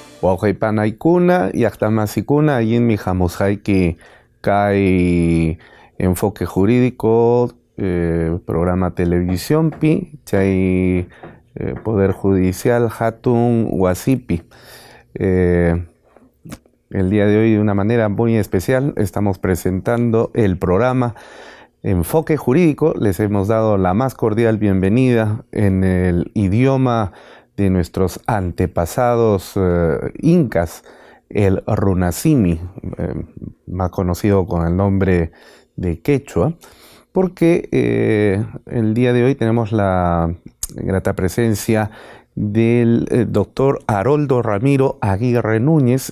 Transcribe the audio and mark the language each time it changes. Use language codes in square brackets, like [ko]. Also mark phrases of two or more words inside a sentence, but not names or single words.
[qu] Waujaipanaykuna, llaqtamasikuna, allinmi hamusqayki kay enfoque jurídico, programa televisiónpi, chay Poder Judicial Hatun Wasipi. [es] El día de hoy, de una manera muy especial, estamos presentando el programa Enfoque Jurídico. Les hemos dado la más cordial bienvenida en el idioma de nuestros antepasados incas, el runasimi, más conocido con el nombre de quechua, porque el día de hoy tenemos la grata presencia del doctor Haroldo Ramiro Aguirre Núñez.